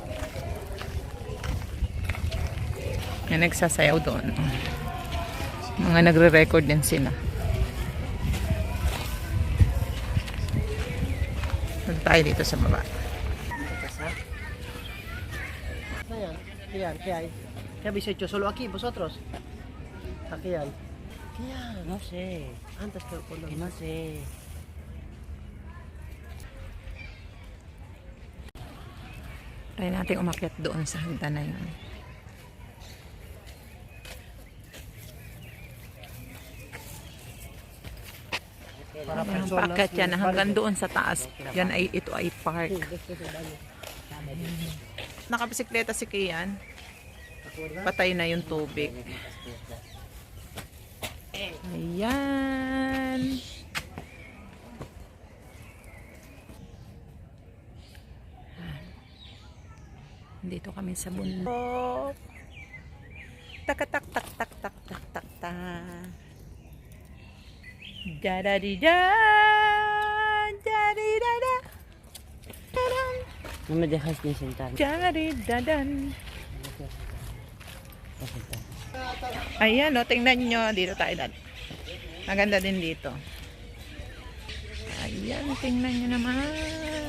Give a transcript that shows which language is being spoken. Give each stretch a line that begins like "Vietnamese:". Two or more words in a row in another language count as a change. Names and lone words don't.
Filipino: Yan, nagsasayaw doon. Mga nagre-record din sila. Huwag tayo dito sa baba. Ayan,
Spanish: ¿qué hay? ¿Qué habéis hecho? ¿Solo aquí, vosotros? Aquí hay. ¿Qué hay? No sé. Antes que no sé.
Filipino: Try natin umakyat doon sa hagdan na yun. Ayan, paakyat yan hanggang doon sa taas. Yan ay, ito ay park. Nakabisikleta si Kian. Patay na yung tubig. Ayan. Dito kami sa bundok. Tak tak tak tak tak tak tak tak. Da da di da. Da di da da.
Spanish: No me dejas ni sentar. Da di da dan.
Filipino: Ayan, tingnan nyo. Dito tayo dad. Maganda din dito. Yan, tingnan nyo naman.